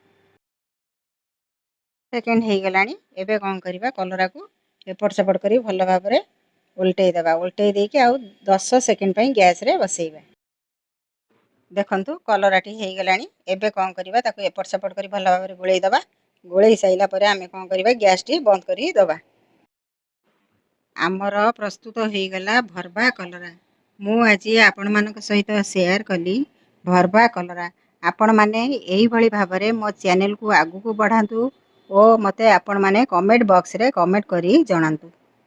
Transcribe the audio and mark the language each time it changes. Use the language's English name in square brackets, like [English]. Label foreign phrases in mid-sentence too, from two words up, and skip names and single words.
[Odia] ସେକେଣ୍ଡ ହୋ ଗଲାଣି। ଏବେ କଣ କରିବା କଲରା କୁ ଏପଟ ସେପଟ କରି ଭଲ ଭାବରେ ଓଲଟେଇ ଦବା। ଓଲଟେଇ ଦେଇକି ଆଉ 10 ସେକେଣ୍ଡ ପାଇଁ ଗ୍ୟାସ ରେ ବସେଇବା। ଦେଖନ୍ତୁ କଲରା ଟି ହୋ ଗଲାଣି। ଏବେ କଣ କରିବା ତାକୁ ଏପଟ ସେପଟ କରି ଭଲ ଭାବରେ ଗୋଳେଇ ଦବା। ଗୋଳେଇ ସାରିଲା ପରେ ଆମେ କ'ଣ କରିବା ଗ୍ୟାସ୍ଟି ବନ୍ଦ କରି ଦେବା। ଆମର ପ୍ରସ୍ତୁତ ହୋଇଗଲା ଭର୍ବା କଲରା। ମୁଁ ଆଜି ଆପଣମାନଙ୍କ ସହିତ ସେୟାର କଲି ଭର୍ବା କଲରା। ଆପଣମାନେ ଏଇଭଳି ଭାବରେ ମୋ ଚ୍ୟାନେଲକୁ ଆଗକୁ ବଢ଼ାନ୍ତୁ ଓ ମୋତେ ଆପଣମାନେ କମେଣ୍ଟ ବକ୍ସରେ କମେଣ୍ଟ କରି ଜଣାନ୍ତୁ।